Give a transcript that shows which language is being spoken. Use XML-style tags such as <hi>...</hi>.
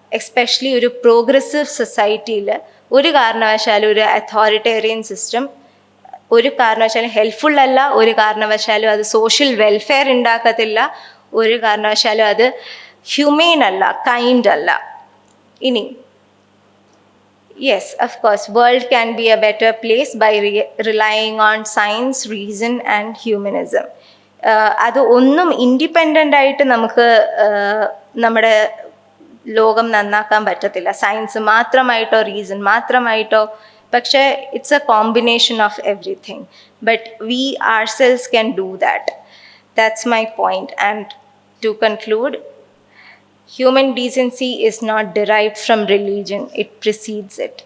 <ml>Especially ഒരു progressive സൊസൈറ്റിയിൽ ഒരു കാരണവശാലും ഒരു അതോറിറ്റേറിയൻ സിസ്റ്റം ഒരു കാരണവശാലും ഹെൽപ്ഫുൾ അല്ല, ഒരു കാരണവശാലും അത് സോഷ്യൽ വെൽഫെയർ ഉണ്ടാക്കത്തില്ല, ഒരു കാരണവശാലും അത് ഹ്യൂമെയിൻ അല്ല, കൈൻഡ് അല്ല.</ml> <en>ഇനി yes, of course, world can be a better place by relying on science, reason and humanism.</en> <ml>അത് ഒന്നും ഇൻഡിപെൻഡൻ്റ് ആയിട്ട് നമുക്ക് നമ്മുടെ ലോകം നന്നാക്കാൻ പറ്റത്തില്ല. സയൻസ് മാത്രമായിട്ടോ റീസൺ മാത്രമായിട്ടോ, പക്ഷേ</ml> <en>It's a combination of everything. But we ourselves can do that. That's my point. And to conclude, human decency is not derived from religion, it precedes it.</en>